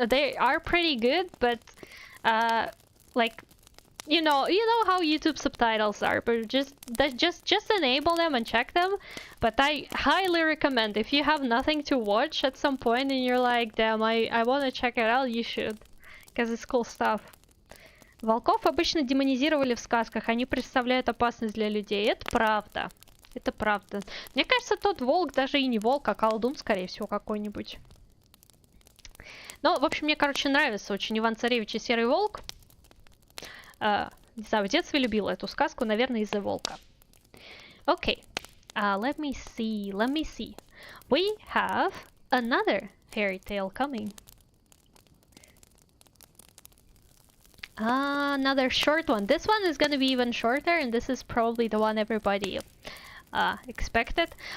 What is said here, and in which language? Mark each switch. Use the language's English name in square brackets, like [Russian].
[English] They are pretty good, but like you know how YouTube subtitles are, but just enable them and check them. But I highly recommend, if you have nothing to watch at some point and you're like, damn, I want to check it out, you should, because it's cool stuff. [Russian] Волков обычно демонизировали в сказках, они представляют опасность для людей. Это правда. Это правда. Мне кажется, тот волк даже и не волк, а колдун, скорее всего, какой-нибудь. Ну, в общем, мне, короче, нравится очень Иван Царевич и Серый волк. Не знаю, в детстве любила эту сказку, наверное, из-за волка. [English] Okay. Let me see. We have another fairy tale coming. Another short one. This one is gonna be even shorter, and this is probably the one everybody expected.